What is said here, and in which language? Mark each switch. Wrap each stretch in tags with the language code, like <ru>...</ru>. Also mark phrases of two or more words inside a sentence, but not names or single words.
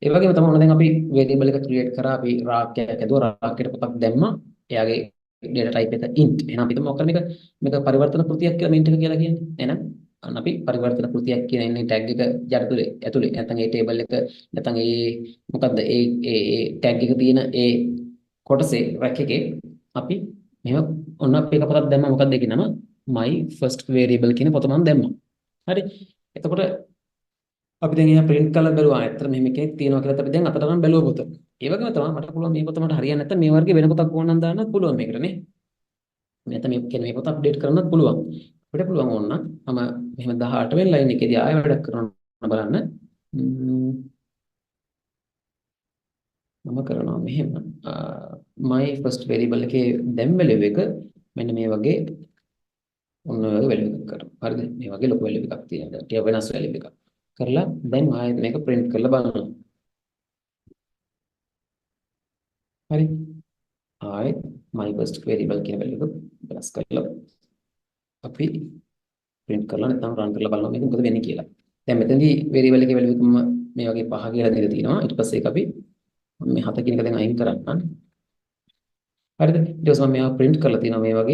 <si>ඒ වගේම තමයි ඔන්න දැන් අපි variable එක create කරා අපි රාක්කයක් ඇදුවා රාක්කයට පොතක් දැම්මා එයාගේ</si> <en>data type</en> <si>එක int එහෙනම් අපි හිතමු මොකක්ද මේක පරිවර්තන කෘතියක් කියලා මේ int එක කියලා කියන්නේ එහෙනම් අන්න අපි පරිවර්තන කෘතියක් කියන ඉන්නේ tag එක යටතුලේ ඇතුලේ නැත්නම් ඒ table එක නැත්නම් ඒ මොකද්ද ඒ tag එක තියෙන ඒ කොටසේ rack එකේ අපි මෙහෙම ඔන්න අපි එක පොතක් දැම්මා මොකක්ද ඒකේ නම</si> <en>my first variable</en> <si>කියන පොත මම දැම්මා හරි එතකොට අපි දැන් එහෙනම් print කරලා බලුවා. ඇත්තට මෙහෙම කෙනෙක් තියෙනවා කියලා අපි දැන් අතට නම් බැලුවා පොත. ඒ වගේම තමයි මට පුළුවන් මේ පොත මට හරියන්නේ නැත්නම් මේ වර්ගයේ වෙන පොතක් ඕන නම් දාන්නත් පුළුවන් මේකට නේ. නැත්නම් මේ කියන්නේ මේ පොත අප්ඩේට් කරන්නත් පුළුවන්. අපිට පුළුවන් ඕන නම් මම මෙහෙම 18 වෙනි ලයින් එකේදී ආයෙ වැඩක් කරනවා බලන්න. මම කරනවා මෙහෙම</si> <en>my first variable</en> <si>එකේ දැන් value එක මෙන්න මේ වගේ ඔන්න ඔය වගේ value එකක් කරනවා. හරිද? මේ වගේ ලොකු value එකක් තියෙනවා. ටික වෙනස් value එකක්. කරලා දැන් ආයෙත් මේක print කරලා බලනවා. හරි. ආයෙත්</si> <en>my first variable</en> <si>කියන value එක වෙනස් කරලා අපි print කරලා නැත්නම් run කරලා බලනවා මේක මොකද වෙන්නේ කියලා. දැන් මෙතනදී variable එකේ value එක මේ වගේ 5 කියලා දීලා තියෙනවා. ඊට පස්සේ ඒක අපි මේ 7 කියන එක දැන් අයින් කරන්න. හරිද? ඊට පස්සේ මම මේවා print කරලා තියෙනවා මේ වගේ.</si>